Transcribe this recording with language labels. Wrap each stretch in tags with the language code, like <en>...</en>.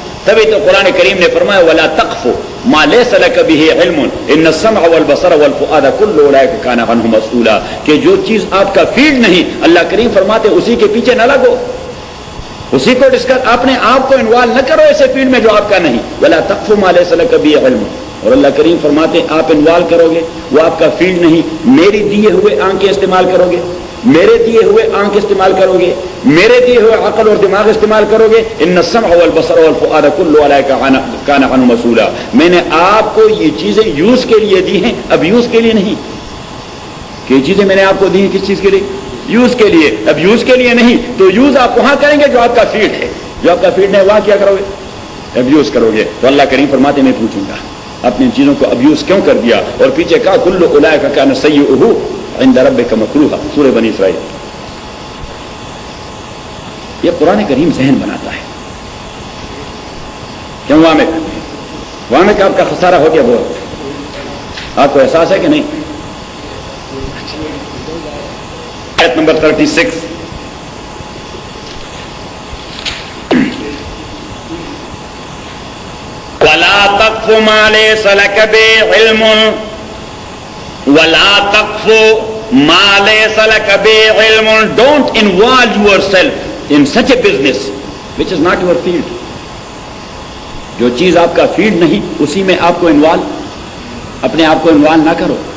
<ur>تبھی تو قرآن کریم نے فرمایا</ur> <ar>ولا تقف ما ليس لك به علم ان السمع والبصر والفؤاد كل اولئك كان عنه مسؤولا،</ar> <ur>کہ جو چیز آپ کا فیلڈ نہیں، اللہ کریم فرماتے اسی کے پیچھے نہ لگو، اسی کو ڈسکس، اپنے آپ کو انوالو نہ کرو ایسے فیلڈ میں جو آپ کا نہیں.</ur> <ar>ولا تقف ما ليس لك به علم،</ar> <ur>اور اللہ کریم فرماتے ہیں آپ انوالو کرو گے وہ آپ کا فیلڈ نہیں. میری دیے ہوئے آنکھیں استعمال کرو گے، میرے دیے ہوئے آنکھ استعمال کرو گے، میرے دیے ہوئے عقل اور دماغ استعمال کرو گے.</ur> <ar>ان السمع والبصر والفؤاد كل اولئك كان عنه مسؤولا.</ar> <ur>میں نے آپ کو یہ چیزیں یوز کے لیے دی ہیں، اب یوز کے لیے نہیں. کہ یہ چیزیں میں نے آپ کو دی ہیں کس چیز کے لیے؟ یوز کے لیے. اب یوز کے لیے نہیں تو یوز آپ وہاں کریں گے جو آپ کا فیلڈ ہے، جو آپ کا فیلڈ ہے وہاں کیا کرو گے؟ اب یوز کرو گے. تو اللہ کریم فرماتے میں پوچھوں گا اپنی چیزوں کو ابیوز کیوں کر دیا. اور پیچھے کہا</ur> <ar>کل اولئک کان سیئہ عند ربک مکروہا، سورہ بنی اسرائیل.</ar> <ur>یہ قرآن کریم ذہن بناتا ہے. کیوں وہاں میں کہ آپ کا خسارہ ہو گیا بہت، آپ کو احساس ہے کہ نہیں؟ آیت نمبر 36</ur> <ar>وَلَا تَقْفُ مَا لَيْسَ لَكَ بِهِ عِلْمٌ وَلَا تَقْفُ مَا لَيْسَ لَكَ بِهِ عِلْمٌ.</ar> <en>Don't involve yourself in such a business which is not your field.</en> <ur>جو چیز آپ کا فیلڈ نہیں اسی میں آپ کو اپنے آپ کو انوالو نہ کرو.</ur>